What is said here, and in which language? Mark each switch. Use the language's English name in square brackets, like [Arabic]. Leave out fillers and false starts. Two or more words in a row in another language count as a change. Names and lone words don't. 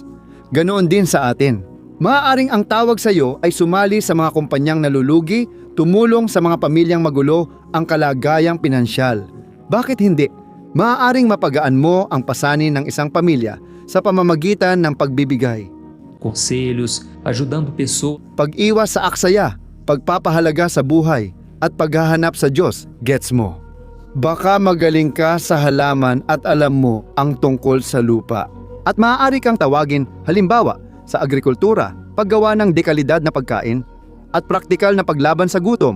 [Filipino] Ganoon din sa atin. Maaaring ang tawag sa iyo ay sumali sa mga kumpanyang nalulugi, tumulong sa mga pamilyang magulo ang kalagayang pinansyal. Bakit hindi? Maaaring mapagaan mo ang pasanin ng isang pamilya sa pamamagitan ng pagbibigay. [Portuguese] conselhos, ajudando pessoas [Filipino] Pag-iwas sa aksaya, pagpapahalaga sa buhay, at paghahanap sa Diyos, gets mo. Baka magaling ka sa halaman at alam mo ang tungkol sa lupa. At maaari kang tawagin, halimbawa, sa agrikultura, paggawa ng dekalidad na pagkain, at praktikal na paglaban sa gutom.